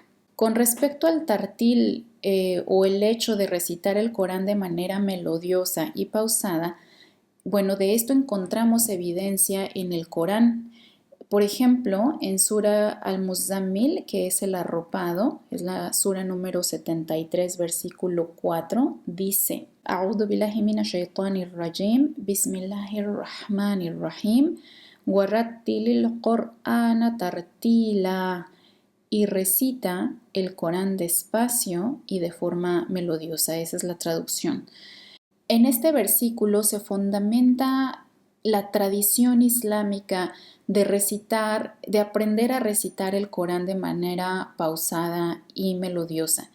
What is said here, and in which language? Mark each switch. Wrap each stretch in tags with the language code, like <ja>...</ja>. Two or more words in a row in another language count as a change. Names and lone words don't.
<es>Con respecto al tartil o el hecho de recitar el Corán de manera melodiosa y pausada, bueno, de esto encontramos evidencia en el Corán. Por ejemplo, en Sura Al-Muzammil, que es el arropado, es la sura número 73, versículo 4, dice:</es> <ar>أعوذ بالله من الشيطان الرجيم بسم الله الرحمن الرحيم ورتل القرآن ترتيلا,</ar> <es>y recita el Corán despacio y de forma melodiosa. Esa es la traducción. En este versículo se fundamenta la tradición islámica de aprender a recitar el Corán de manera pausada y melodiosa.</es>